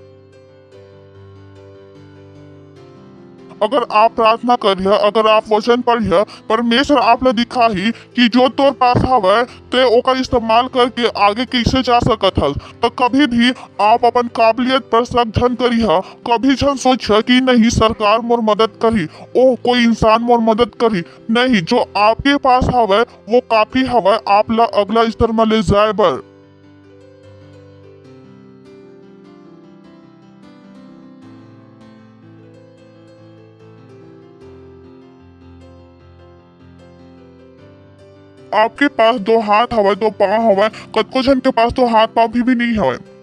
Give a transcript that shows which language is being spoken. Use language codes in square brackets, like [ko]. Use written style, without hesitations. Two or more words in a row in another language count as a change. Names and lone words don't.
[hne] अगर आप प्रार्थना करिए, अगर आप वचन पढ़िए, परमेश्वर आप ला दिखाही कि जो तोर पास हवे ते ओकर इस्तेमाल करके आगे कैसे जा सकत हल। तो कभी भी आप अपन काबिलियत पर शक झन करिए, कभी झन सोचिए कि नहीं सरकार मोर मदद करी, ओ कोई इंसान मोर मदद करी नहीं, जो आपके पास हवे वो काफी हवे आप ला अगला स्तर में ले जाए बर। आपके पास दो हाथ हवे, दो पाँव हवे, कतको जन के पास तो हाथ पाँव भी नहीं हवे।